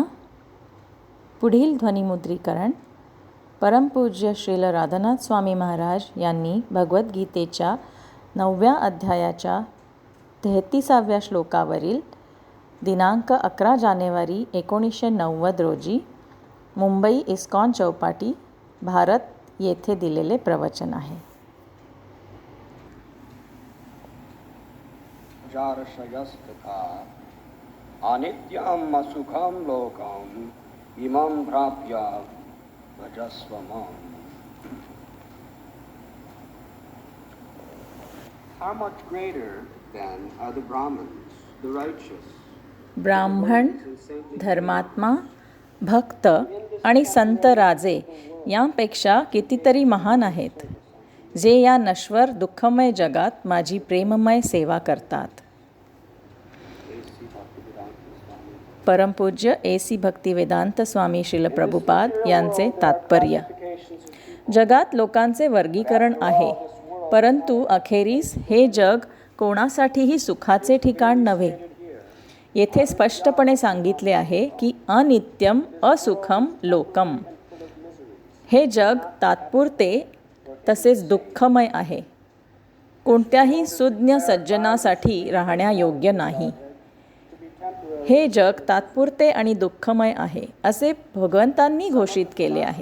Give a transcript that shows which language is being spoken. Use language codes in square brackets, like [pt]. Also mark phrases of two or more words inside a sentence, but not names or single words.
[mr] पुढील ध्वनिमुद्रीकरण परमपूज्य श्रील राधानाथ स्वामी महाराज यांनी भगवद्गीतेच्या 9व्या अध्यायाच्या 33व्या श्लोकावरील दिनांक 11 जानेवारी 1990 रोजी मुंबई इस्कॉन चौपाटी भारत येथे दिलेले प्रवचन आहे. [sa] अनित्यम असुखम लोकम इमं प्राप्य भजस्व माम. [en] How much greater than are the Brahmins, the righteous? [mr] ब्राह्मण, धर्मात्मा, भक्त आणि संत राजे यांपेक्षा कितीतरी महान आहेत, जे या नश्वर दुःखमय जगात माझी प्रेममय सेवा करतात. परमपूज्य AC भक्तिवेदांत स्वामी श्रील प्रभुपाद यांचे तात्पर्य. जगात लोकांचे वर्गीकरण आहे, परंतु अखेरीस हे जग कोणासाठीही सुखाचे ठिकाण नव्हे. येथे स्पष्टपणे सांगितले आहे की [sa] अनित्यम असुखम लोकम. [mr] हे जग तात्पुरते तसेच दुःखमय आहे. कोणत्याही सुज्ञ सज्जनासाठी राहण्यायोग्य नाही. हे जग तात्पुरते आणि दुःखमय आहे असे भगवंतांनी घोषित केले आहे.